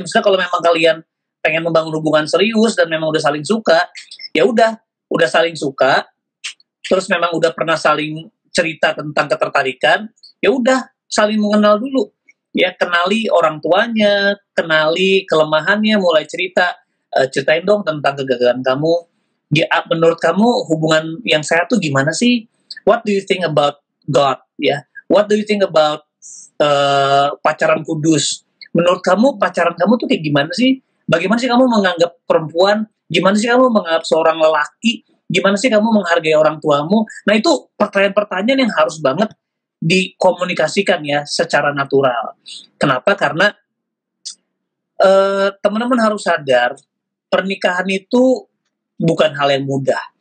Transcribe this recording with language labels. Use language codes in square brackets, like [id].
[id] Misalnya kalau memang kalian pengen membangun hubungan serius dan memang udah saling suka, ya udah saling suka, terus memang udah pernah saling cerita tentang ketertarikan, ya udah saling mengenal dulu. Ya, kenali orang tuanya, kenali kelemahannya, mulai ceritain dong tentang kegagalan kamu. Ya, menurut kamu hubungan yang sehat tuh gimana sih? [en] What do you think about God? Ya, what do you think about [id] pacaran kudus? Menurut kamu pacaran kamu tuh kayak gimana sih? Bagaimana sih kamu menganggap perempuan? Gimana sih kamu menganggap seorang lelaki? Gimana sih kamu menghargai orang tuamu? Nah, itu pertanyaan-pertanyaan yang harus banget dikomunikasikan ya secara natural. Kenapa? Karena teman-teman harus sadar, pernikahan itu bukan hal yang mudah.